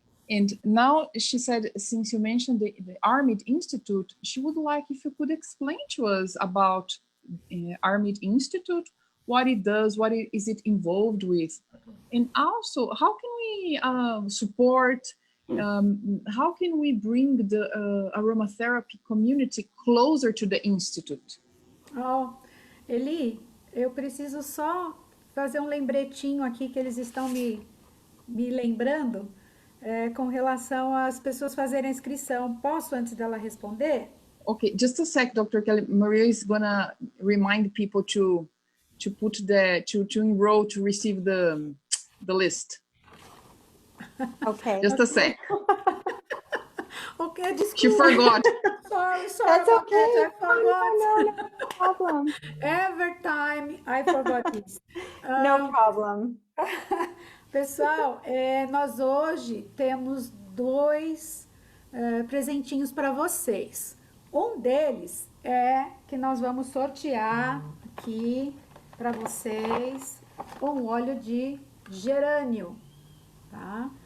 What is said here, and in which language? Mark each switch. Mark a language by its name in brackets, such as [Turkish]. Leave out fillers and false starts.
[English] And now she said, since you mentioned the Armid Institute, she would like if you could explain to us about Armid Institute, what it does, what is it involved with, and also how can we support, how can we bring the aromatherapy community closer to the Institute? [Portuguese] Oh, Eli, eu preciso só fazer um lembretinho aqui que eles estão me lembrando com relação às pessoas fazerem a inscrição. Posso, antes dela responder? [English] Okay, just a sec, Dr. Kelly. Maria is gonna remind people to put to enroll to receive the list. Okay. Just a sec. [Portuguese] Ok, desculpa. [English] She forgot. Sorry That's about okay. that, I forgot. No problem. Every time I forgot this. No problem. [Portuguese] Pessoal, nós hoje temos dois presentinhos para vocês. Um deles é que nós vamos sortear aqui para vocês um óleo de gerânio, tá?